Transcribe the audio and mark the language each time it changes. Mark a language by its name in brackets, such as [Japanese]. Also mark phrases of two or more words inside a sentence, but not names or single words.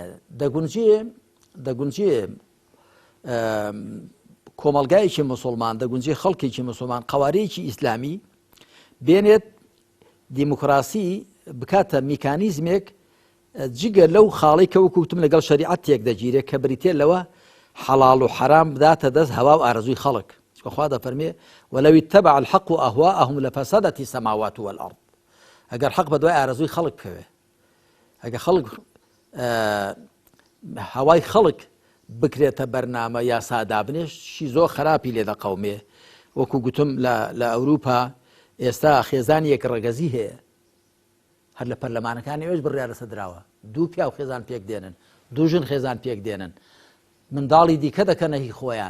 [Central Kurdish] دەگونجێ کۆمەلگایەکی مسلمان، دەگونجێ خەڵکێکی مسلمان قەوارەیەکی ئیسلامی بێنێت دیموکراسی بکاتە میکانیزمێک جگە لەو خاڵی کە وەکوتم لەگەڵ شەریعەت تێک دەگیرێت کە بریتێ لەوە حەڵاڵ و حەرام بداتە دەست هەوا و ئارەزووی خەڵک. خوا دەفەرمێ [Arabic] وەلەو اتبع الحق ئەهواءهم لفسدت السماوات والأرض. [Central Kurdish] ئەگەر حەق بە دوای ئارەزووی خەڵک بکەوێ، ئەگەر خەڵک هەوای خەڵک بکرێتە بەرنامە یا سادابنێش شی زۆر خراپی لێ دەقەومێ. وەکو گوتم لە ئەوروپا ئێستا خێزانی یەک ڕەگەزی هەیە، هەر لە پەرلەمانەکانی ئێوەش بڕیارە سەدراوە، دوو پیا و خێزان پێک دێنن، دوو ژن خێزان پێک دێنن، منداڵی دیکە دەکەنە هی خۆیان.